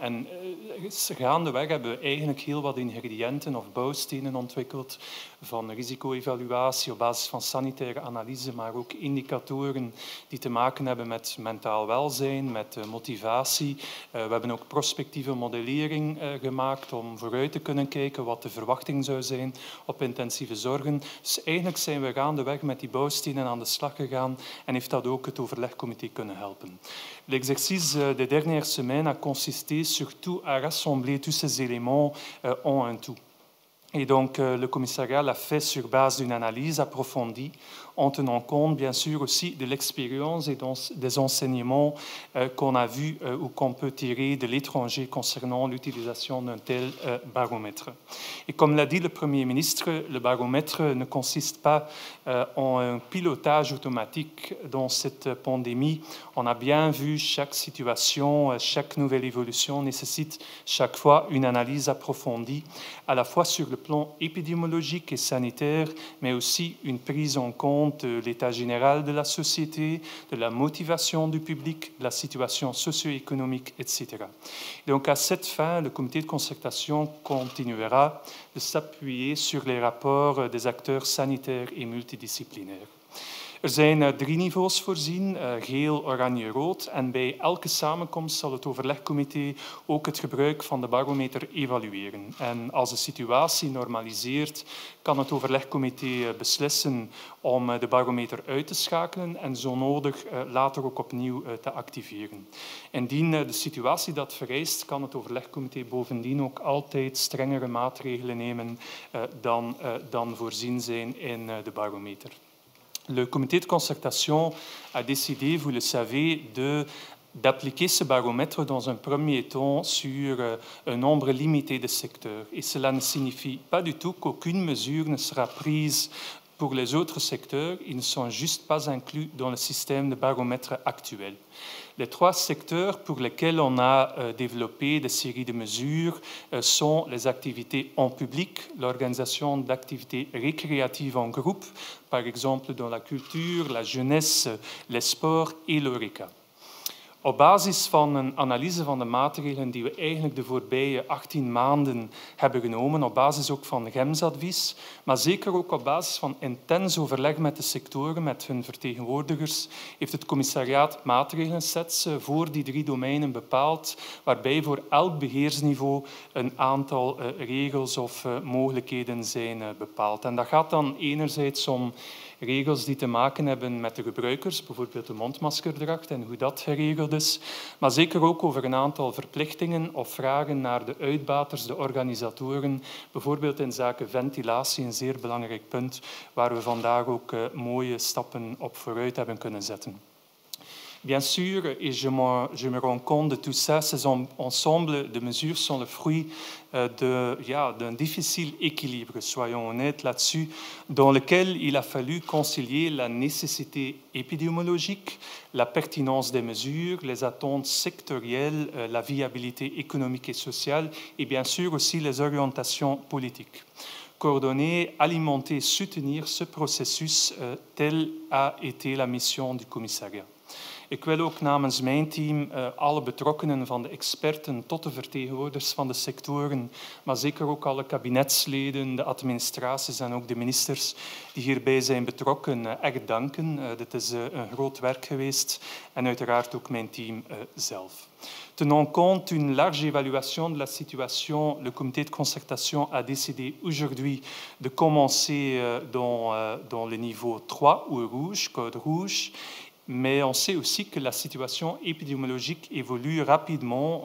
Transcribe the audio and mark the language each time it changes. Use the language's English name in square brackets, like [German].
[Dutch] En gaandeweg hebben we eigenlijk heel wat ingrediënten of bouwstenen ontwikkeld van risico-evaluatie op basis van sanitaire analyse, maar ook indicatoren die te maken hebben met mentaal welzijn, met motivatie. We hebben ook prospectieve modellering gemaakt om vooruit te kunnen kijken wat de verwachting zou zijn op intensieve zorgen. Dus eigenlijk zijn we gaandeweg met die bouwstenen aan de slag gegaan en heeft dat ook het overlegcomité kunnen helpen. [French] L'exercice des dernières semaines a consisté surtout à rassembler tous ces éléments en un tout. Et donc, le commissariat l'a fait sur base d'une analyse approfondie, en tenant compte, bien sûr, aussi de l'expérience et des enseignements qu'on a vus ou qu'on peut tirer de l'étranger concernant l'utilisation d'un tel baromètre. Et comme l'a dit le Premier ministre, le baromètre ne consiste pas en un pilotage automatique dans cette pandémie. On a bien vu chaque situation, chaque nouvelle évolution nécessite chaque fois une analyse approfondie, à la fois sur le plan épidémiologique et sanitaire, mais aussi une prise en compte de l'état général de la société, de la motivation du public, de la situation socio-économique, etc. Donc, à cette fin, le comité de concertation continuera de s'appuyer sur les rapports des acteurs sanitaires et multidisciplinaires. [Dutch] Er zijn 3 niveaus voorzien, geel, oranje, rood. En bij elke samenkomst zal het overlegcomité ook het gebruik van de barometer evalueren. En als de situatie normaliseert, kan het overlegcomité beslissen om de barometer uit te schakelen en zo nodig later ook opnieuw te activeren. Indien de situatie dat vereist, kan het overlegcomité bovendien ook altijd strengere maatregelen nemen dan voorzien zijn in de barometer. [French] Le comité de concertation a décidé, vous le savez, d'appliquer ce baromètre dans un premier temps sur un nombre limité de secteurs. Et cela ne signifie pas du tout qu'aucune mesure ne sera prise pour les autres secteurs. Ils ne sont juste pas inclus dans le système de baromètre actuel. Les 3 secteurs pour lesquels on a développé des séries de mesures sont les activités en public, l'organisation d'activités récréatives en groupe, par exemple dans la culture, la jeunesse, les sports et l'horeca. [Dutch] Op basis van een analyse van de maatregelen die we eigenlijk de voorbije 18 maanden hebben genomen, op basis ook van GEMS-advies, maar zeker ook op basis van intens overleg met de sectoren, met hun vertegenwoordigers, heeft het commissariaat maatregelsets voor die 3 domeinen bepaald, waarbij voor elk beheersniveau een aantal regels of mogelijkheden zijn bepaald. En dat gaat dan enerzijds om regels die te maken hebben met de gebruikers, bijvoorbeeld de mondmaskerdracht en hoe dat geregeld is, maar zeker ook over een aantal verplichtingen of vragen naar de uitbaters, de organisatoren, bijvoorbeeld in zaken ventilatie, een zeer belangrijk punt waar we vandaag ook mooie stappen op vooruit hebben kunnen zetten. [French] Bien sûr, et je me rends compte de tout ça, ces ensembles de mesures sont le fruit d'un difficile équilibre, soyons honnêtes là-dessus, dans lequel il a fallu concilier la nécessité épidémiologique, la pertinence des mesures, les attentes sectorielles, la viabilité économique et sociale et bien sûr aussi les orientations politiques. coordonner, alimenter, soutenir ce processus, telle a été la mission du commissariat. [Dutch] Ik wil ook namens mijn team alle betrokkenen, van de experten tot de vertegenwoordigers van de sectoren, maar zeker ook alle kabinetsleden, de administraties en ook de ministers die hierbij zijn betrokken, echt danken. Dit is een groot werk geweest en uiteraard ook mijn team zelf. [French] Tenant compte d'une large évaluation de la situation, le comité de concertation a décidé aujourd'hui de commencer dans le niveau 3, ou rouge, code rouge. Mais on sait aussi que la situation épidémiologique évolue rapidement.